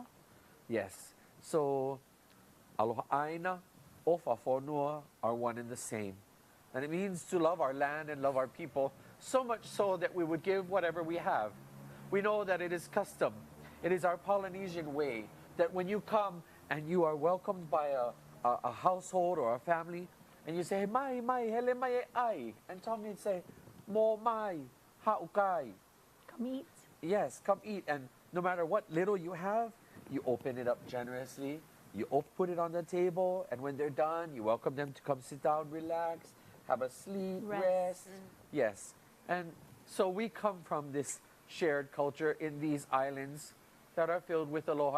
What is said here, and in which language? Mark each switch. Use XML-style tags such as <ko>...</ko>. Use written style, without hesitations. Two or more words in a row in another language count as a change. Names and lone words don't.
<en>Yes. So</en> <haw>Aloha Aina,</haw> <to>Ofa Fonua</to> <en>are one and the same. And it means to love our land and love our people, so much so that we would give whatever we have. We know that it is custom. It is our Polynesian way that when you come and you are welcomed by a household or a family, and you say,</en> <haw>mai, hele mai ai,</haw> <en>and Tongan say,</en> <to>mo mai, haukai.</to> <en>Come eat. Yes, come eat. And no matter what little you have, you open it up generously, you put it on the table, and when they're done, you welcome them to come sit down, relax, have a sleep, rest. Yes. And so we come from this shared culture in these islands that are filled with aloha.</en>